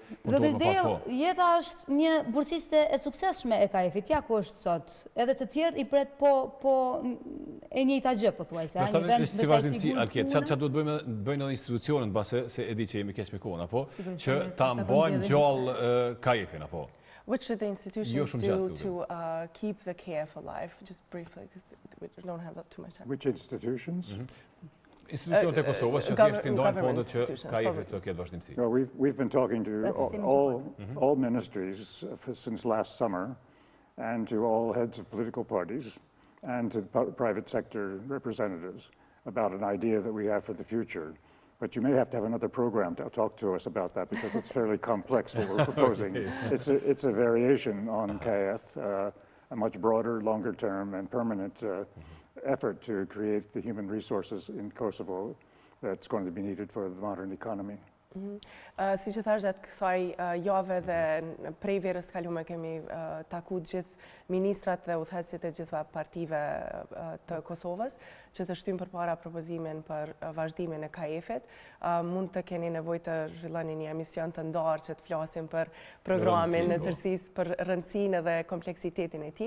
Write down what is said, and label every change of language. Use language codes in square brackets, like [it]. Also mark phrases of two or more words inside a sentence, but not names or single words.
[sq] Zoti Del, Jeta është një bursiste e suksesshme e KAEF-it. Ja ku është sot. Edhe të tjerë i pret po e njëjta gjë pothuajse, një vend si vazhdimsi Alket. Çfarë duhet bëjnë edhe institucionet mbase se e di që jemi keq me kohën apo që ta mbajmë gjallë KAEF-in apo? [en] What should the institutions do to keep the KAEF alive? Just briefly, because we don't have too much time. Which institutions? [sq] Institucionet e Kosovës që thjesht i ndajnë fondet që KAEF-i të ketë vazhdimsi. [en] Well, we've been talking to all ministries since last summer and to all heads of political parties and to private sector representatives about an idea that we have for the future. But you may have to have another program to talk to us about that because it's fairly complex what we're proposing. It's a variation on KAEF, a much broader, longer term and permanent effort to create the human resources in Kosovo that's going to be needed for the modern economy. [sq] Si që thash gjatë kësaj jave dhe prej verës të kalume kemi taku gjithë ministrat dhe udhëheqësit e gjitha partive të Kosovës që të shtyjmë përpara propozimin për vazhdimin e KAEF-it. Mund të keni nevojë të zhvilloni një emision të ndarë që të flasim për programin në tërësisë, për rëndësinë dhe kompleksitetin e tij.